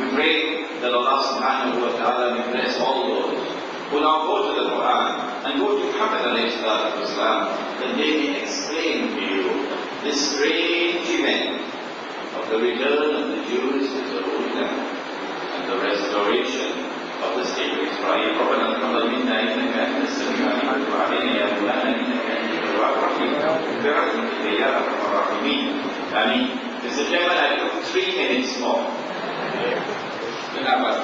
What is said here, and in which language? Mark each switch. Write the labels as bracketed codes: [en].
[en] We pray that Allah subhanahu wa ta'ala will bless all those who now go to the Quran and go to Muhammad alayhi salam, that they may explain to you this strange event of the return of the Jews to the Holy Land and the restoration of the state of Israel. [ar] ربنا تقبل منا إنك أنت السميع العليم وتب علينا يا مولانا إنك أنت التواب الرحيم برحمتك يا أرحم الراحمين. آمين. Mr. [en] Chairman, I took 3 minutes more. Good night,